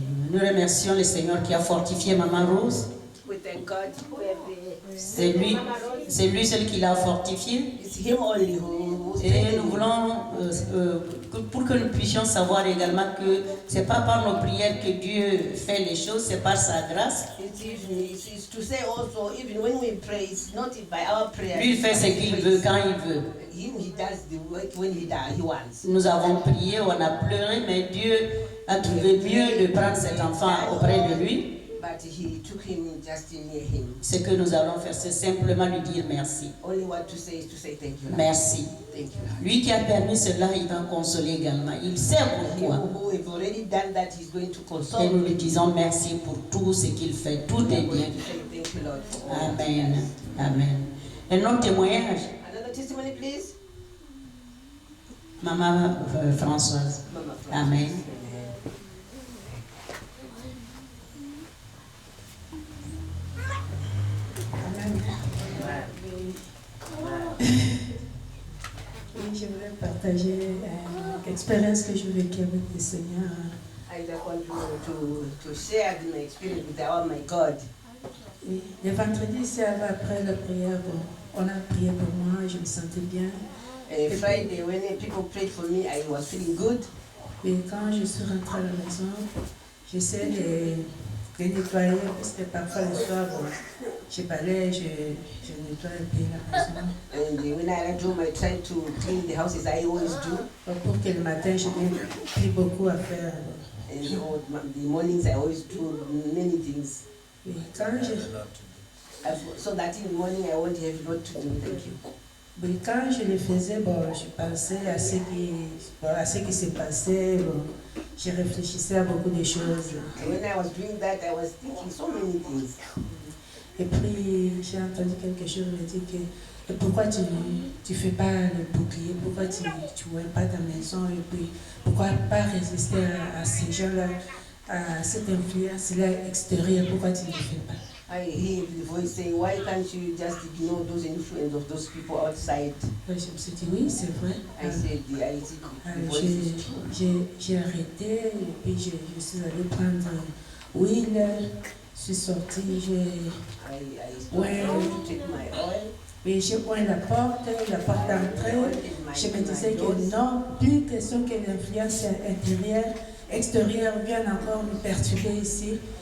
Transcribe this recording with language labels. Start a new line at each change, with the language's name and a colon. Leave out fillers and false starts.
French: Nous remercions le Seigneur qui a fortifié Maman Rose.
English: We thank God who have
French: C'est lui seul qui l'a fortifié.
English: it's him only who
French: Et nous voulons, pour que nous puissions savoir également que ce n'est pas par nos prières que Dieu fait les choses, c'est par sa grâce.
English: It's to say also, even when we pray, it's not by our prayer.
French: Lui, il fait ce qu'il veut quand il veut.
English: Him, he does the work when he wants.
French: Nous avons prié, on a pleuré, mais Dieu a trouvé mieux de prendre cet enfant auprès de lui.
English: But he took him just near him.
French: Ce que nous allons faire, c'est simplement lui dire merci.
English: Only what to say is to say thank you. Lord.
French: Merci.
English: Thank you. Lord.
French: Lui qui a permis cela, il va consoler également. Il sait
English: Him
French: pourquoi.
English: who have already done that, he's going to
French: Et
English: console.
French: nous lui disons merci pour tout ce qu'il fait. Tout est bien.
English: Thank you, Lord, for all.
French: Amen. Amen. Un autre témoignage,
English: Another testimony, please.
French: Maman Françoise.
English: Mama Francis. Amen.
French: Oui, je voulais partager l'expérience que je vécue avec le Seigneur.
English: I just want to share my experience with my God.
French: Oui, le vendredi, c'est après la prière, bon, on a prié pour moi, je me sentais bien.
English: Friday, when people prayed for me, I was feeling good.
French: Et quand je suis rentrée à la maison, j'essaie de nettoyer, parce que parfois le soir, bon, je balaye, je nettoie un peu la maison.
English: And when I got home, I tried to clean the house as I always do.
French: Pour que le matin, je n'ai plus beaucoup à faire.
English: And the mornings, I always do many things.
French: Et quand
English: So that in the morning, I won't have a lot to do. Thank you.
French: Oui, quand je le faisais, bon, je pensais à ce qui se passait, bon, je réfléchissais à beaucoup de choses.
English: And when I was doing that, I was thinking so many things.
French: Et puis j'ai entendu quelque chose me dire que pourquoi tu ne fais pas le bouclier, pourquoi tu ne vois pas ta maison, et puis pourquoi pas résister à ces gens-là, à cette influence-là extérieure, pourquoi tu ne le fais pas?
English: I hear the voice saying, why can't you just ignore those influence of those people outside?
French: Je me suis dit oui, c'est vrai.
English: I said, the voice is true.
French: J'ai arrêté et puis je suis allée prendre huile, je suis sortie,
English: I started to take my oil.
French: et j'ai ouvert la porte d'entrée. Je me disais que non, plus question que l'influence intérieure, extérieure vienne encore me perturber ici.